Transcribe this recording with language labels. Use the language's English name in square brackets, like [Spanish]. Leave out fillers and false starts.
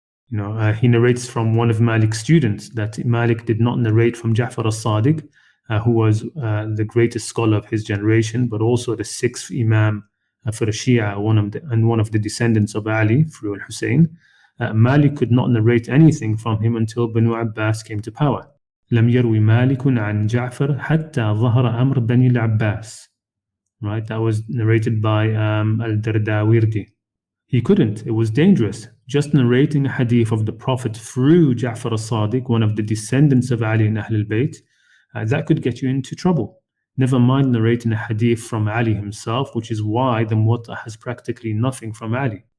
[English] He narrates from one of Malik's students that Malik did not narrate from Ja'far al-Sadiq, who was the greatest scholar of his generation, but also the 6th Imam for the Shia, one of the descendants of Ali through Al-Hussein. Malik could not narrate anything from him until Banu Abbas came to power. [Arabic] لم يروي مالك عن جعفر حتى ظهر أمر بني العباس. [English] Right, that was narrated by Al-Dardawardi. He couldn't, it was dangerous. Just narrating a hadith of the Prophet through Ja'far al-Sadiq, one of the descendants of Ali and Ahlul Bayt, that could get you into trouble. Never mind narrating a hadith from Ali himself, which is why the Muwatta has practically nothing from Ali.